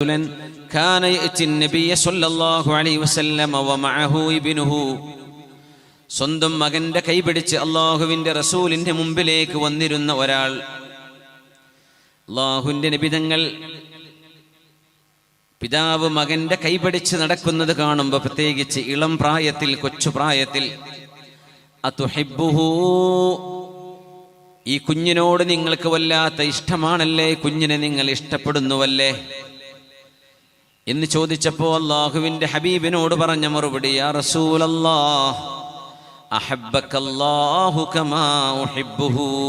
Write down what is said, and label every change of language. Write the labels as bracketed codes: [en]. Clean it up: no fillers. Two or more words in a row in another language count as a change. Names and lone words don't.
[ar] كان يأتي النبي صلى الله عليه وسلم ومعه ابنه. [ml] സ്വന്തം മകന്റെ കൈപിടിച്ച് അള്ളാഹുവിന്റെ റസൂലിന്റെ മുമ്പിലേക്ക് വന്നിരുന്ന ഒരാൾ. അള്ളാഹുവിന്റെ നബിതങ്ങൾ പിതാവ് മകന്റെ കൈപിടിച്ച് നടക്കുന്നത് കാണുമ്പോൾ, പ്രത്യേകിച്ച് ഇളം പ്രായത്തിൽ, കൊച്ചുപ്രായത്തിൽ, അതുഹിബ്ബുഹു, ഈ കുഞ്ഞിനോട് നിങ്ങൾക്ക് വല്ലാത്ത ഇഷ്ടമാണല്ലേ, കുഞ്ഞിനെ നിങ്ങൾ ഇഷ്ടപ്പെടുന്നുവല്ലേ എന്ന് ചോദിച്ചപ്പോ അള്ളാഹുവിന്റെ ഹബീബിനോട് പറഞ്ഞ മറുപടി, [ar] يا رسول الله أحبك الله كما أحبه,